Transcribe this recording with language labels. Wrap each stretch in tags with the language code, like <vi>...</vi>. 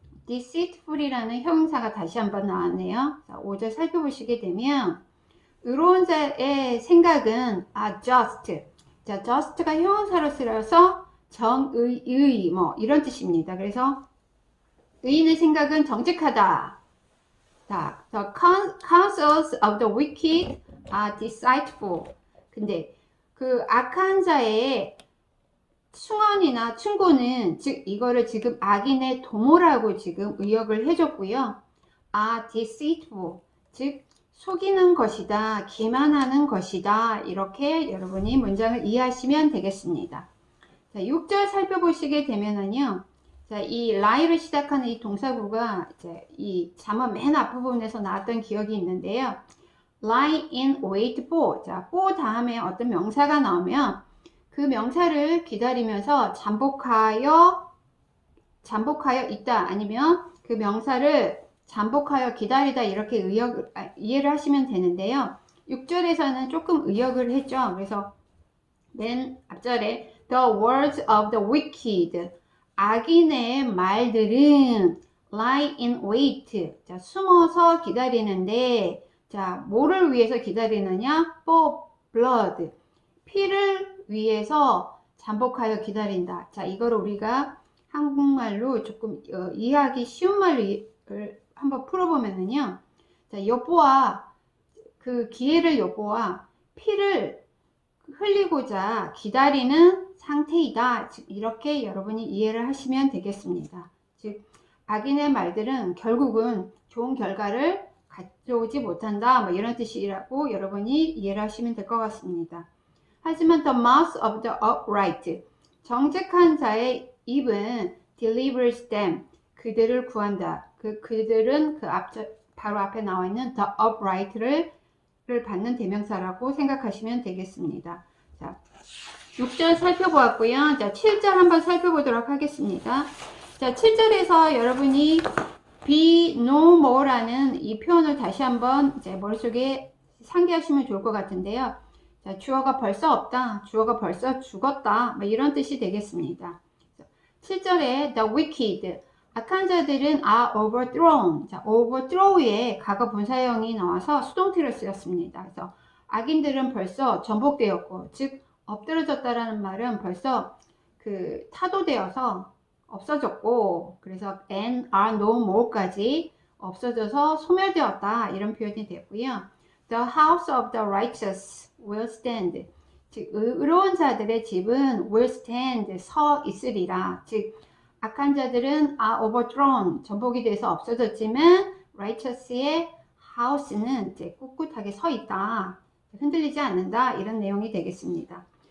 <ko>deceitful이라는 형용사가 다시 한번 나왔네요. 자, 5절 살펴보시게 되면 의로운 자의 생각은 just. 자, just가 형용사로 쓰여서 정의, 뭐 이런 뜻입니다. 그래서 의인의 생각은 정직하다.</ko> <en>자, the counsels of the wicked are deceitful.</en> <ko>근데 그 악한 자의 충언이나 충고는, 즉 이거를 지금 악인의 도모라고 지금 의역을 해줬고요.</ko> <en>are deceitful,</en> <ko>즉 속이는 것이다, 기만하는 것이다. 이렇게 여러분이 문장을 이해하시면 되겠습니다. 자, 6절 살펴보시게 되면은요, 자, 이 lie를 시작하는 이 동사구가 이제 이 잠언 맨 앞부분에서 나왔던 기억이 있는데요.</ko> <en>lie in wait for.</en> <ko>자, for 다음에 어떤 명사가 나오면 그 명사를 기다리면서 잠복하여 있다, 아니면 그 명사를 잠복하여 기다리다, 이렇게 이해를 하시면 되는데요. 6절에서는 조금 의역을 했죠. 그래서 맨 앞절에</ko> <en>the words of the wicked,</en> <ko>악인의 말들은</ko> <en>lie in wait.</en> <ko>자, 숨어서 기다리는데, 자, 뭐를 위해서 기다리느냐?</ko> <en>for blood.</en> <ko>피를 위해서 잠복하여 기다린다. 자, 이걸 우리가 한국말로 조금 이해하기 쉬운 말로 한번 풀어보면은요. 자, 여보와 그 기회를 여보와 피를 흘리고자 기다리는 상태이다. 즉 이렇게 여러분이 이해를 하시면 되겠습니다. 즉 악인의 말들은 결국은 좋은 결과를 가져오지 못한다, 뭐 이런 뜻이라고 여러분이 이해를 하시면 될 것 같습니다. 하지만</ko> <en>the mouth of the upright,</en> <ko>정직한 자의 입은</ko> <en>delivers them,</en> <ko>그들을 구한다. 그들은 바로 앞에 나와 있는 the upright를 받는 대명사라고 생각하시면 되겠습니다. 자, 6절 살펴보았고요. 자, 7절 한번 살펴보도록 하겠습니다. 자, 7절에서 여러분이</ko> <en>be no more</en> <ko>라는 이 표현을 다시 한번 이제 머릿속에 상기하시면 좋을 것 같은데요. 자, 주어가 벌써 없다, 주어가 벌써 죽었다, 뭐 이런 뜻이 되겠습니다. 7절에</ko> <en>the wicked,</en> <ko>악한 자들은</ko> <en>are overthrown.</en> <ko>자, overthrow에 과거 분사형이 나와서 수동태로 쓰였습니다. 그래서 악인들은 벌써 전복되었고, 즉 엎드러졌다라는 말은 벌써 그 타도되어서 없어졌고, 그래서</ko> <en>and are no more</en> <ko>까지 없어져서 소멸되었다, 이런 표현이 되고요.</ko> <en>The house of the righteous will stand.</en> <ko>즉 의로운 자들의 집은</ko> <en>will stand,</en> <ko>서 있으리라. 즉 악한 자들은</ko> <en>are overthrown,</en> <ko>전복이 돼서 없어졌지만 righteous의 house는 이제 꿋꿋하게 서 있다, 흔들리지 않는다, 이런 내용이 되겠습니다.</ko>